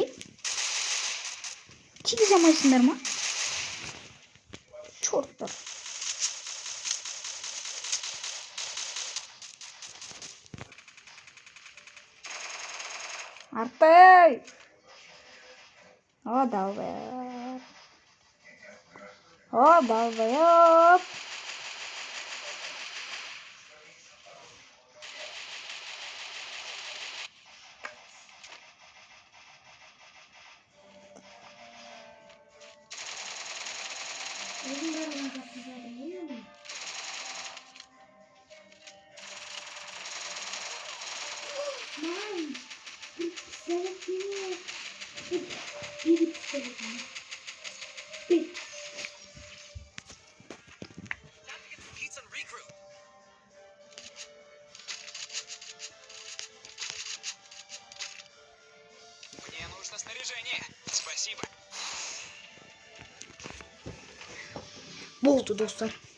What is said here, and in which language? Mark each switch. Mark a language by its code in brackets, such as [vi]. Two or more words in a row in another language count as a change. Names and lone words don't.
[kk] Тигізамайсыңдар ма? [ru] Чорттар. [kk] Артай! [ru] О, долбоёб. О, долбоёб. [kk] Өзің бәрін жақсы жатыр. [ru] Мам, пистолет нет. Бери пистолет. Бери. [en] Time to get some pizza and regroup. [ru] Мне нужно снаряжение. Спасибо. [kk] Болды достар.